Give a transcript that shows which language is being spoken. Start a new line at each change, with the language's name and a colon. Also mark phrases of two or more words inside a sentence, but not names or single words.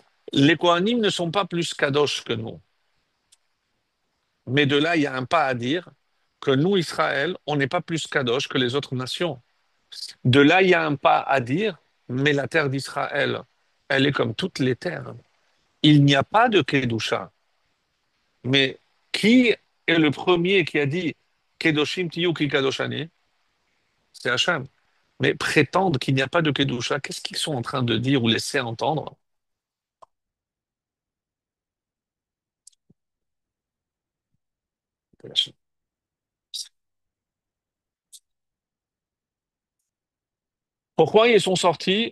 French: Les Kohanim ne sont pas plus Kadosh que nous. Mais de là, il y a un pas à dire que nous, Israël, on n'est pas plus Kadosh que les autres nations. De là, il y a un pas à dire, mais la terre d'Israël, elle est comme toutes les terres. Il n'y a pas de Kedusha. Mais qui est le premier qui a dit
Hebrew: קדושים תהיו כי קדוש אני?
French: C'est Hachem. Mais prétendre qu'il n'y a pas de Kedusha, qu'est-ce qu'ils sont en train de dire ou laisser entendre? Pourquoi ils sont sortis?